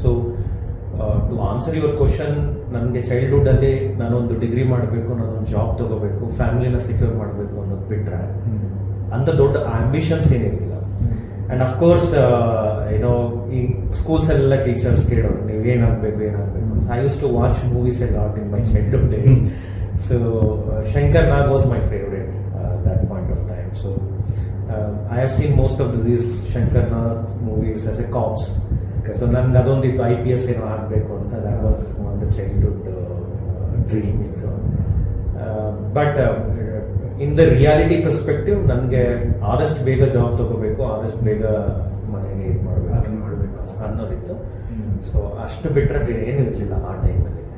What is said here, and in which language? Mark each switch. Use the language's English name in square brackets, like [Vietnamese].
[Kannada] So [English] to answer your question, [Kannada] ನನಗೆ ಚೈಲ್ಡ್ಹುಡ್ಡಲ್ಲಿ ನಾನೊಂದು degree ಮಾಡಬೇಕು, ನಾನೊಂದು ಜಾಬ್ ತೊಗೋಬೇಕು, ಫ್ಯಾಮಿಲಿನ ಸೆಕ್ಯೂರ್ ಮಾಡಬೇಕು ಅನ್ನೋದು ಬಿಟ್ಟರೆ ಅಂಥ ದೊಡ್ಡ ಆಂಬಿಷನ್ಸ್ ಏನಿರಲಿಲ್ಲ. ಆ್ಯಂಡ್ ಅಫ್ಕೋರ್ಸ್ ಈ ಸ್ಕೂಲ್ಸಲ್ಲೆಲ್ಲ ಟೀಚರ್ಸ್ ಕೇಳೋರು ನೀವು ಏನಾಗಬೇಕು ಅಂತ. [English] I use to watch movies a lot in my childhood days. So Shankar Nag was my favourite that point of time. So I have seen most of these Shankar Nag movies as a cops. [Kannada] So ನನಗೆ ಅದೊಂದಿತ್ತು, IPS ಏನೋ ಆಗಬೇಕು ಅಂತ. [English] that was one the childhood dream [Kannada] ಇತ್ತು. [English] But in the reality perspective, [Kannada] ನನಗೆ ಆದಷ್ಟು ಬೇಗ job ತಗೋಬೇಕು, ಆದಷ್ಟು ಬೇಗ ಮನೇಲಿ ಇದು ಮಾಡಬೇಕು ಅನ್ನೋದಿತ್ತು. ಸೊ ಅಷ್ಟು ಬಿಟ್ಟರೆ ಬೇರೆ ಏನೂ ಇರಲಿಲ್ಲ ಆ ಟೈಮಲ್ಲಿ.